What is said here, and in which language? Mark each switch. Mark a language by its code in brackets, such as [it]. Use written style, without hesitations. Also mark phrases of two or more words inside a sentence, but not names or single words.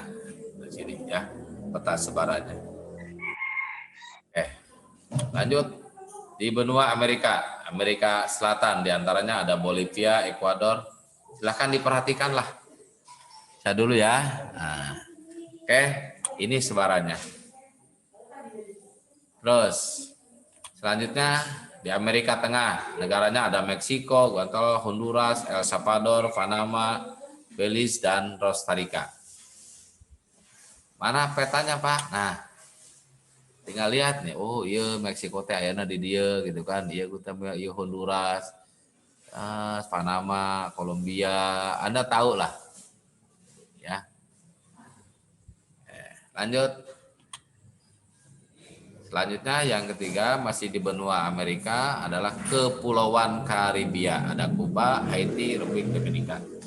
[id] Di sini ya, peta sebarannya. Lanjut di benua Amerika Selatan, diantaranya ada Bolivia, Ekuador. Silahkan diperhatikanlah. Saya dulu ya. Nah, oke, ini sebarannya. Terus selanjutnya di Amerika Tengah, negaranya ada Meksiko, Guatemala, Honduras, El Salvador, Panama, Belize, dan Costa Rica. Mana petanya Pak? Nah, tinggal lihat nih, oh iya Meksiko [su] teh ayana di dia [id] gitu kan, iya Guatemala, iya Honduras, Panama, Kolombia, Anda tahu lah, ya. Lanjut. Selanjutnya yang ketiga masih di benua Amerika adalah Kepulauan Karibia, ada Kuba, Haiti, Republik Dominika.